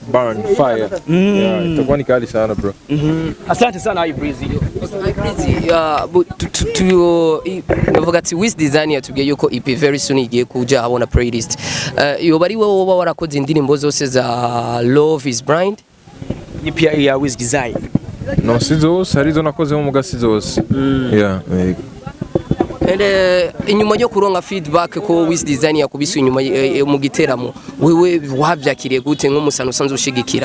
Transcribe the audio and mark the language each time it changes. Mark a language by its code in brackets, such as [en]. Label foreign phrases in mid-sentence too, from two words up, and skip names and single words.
[en] burn fire. Yeah, [sw] itakuwa ni kali sana bro. Asante sana iBreezy. [rn] Navuga ati Wiz Designer yatubwiye yuko EP [en] very soon [rn] igiye kuja abona playlist. Yoba ari wowe woba warakoze indirimbo zose za Love is Blind? EP ya Wiz Designer. No, si zose arizo nakoze mu gasi zose. [en] Yeah. [rn] Inyuma yo kuronka feedback ko Wiz Designer yakubise inyuma mu giteramo wewe wabyakiriye gute nk'umusano usanzwe ushigikira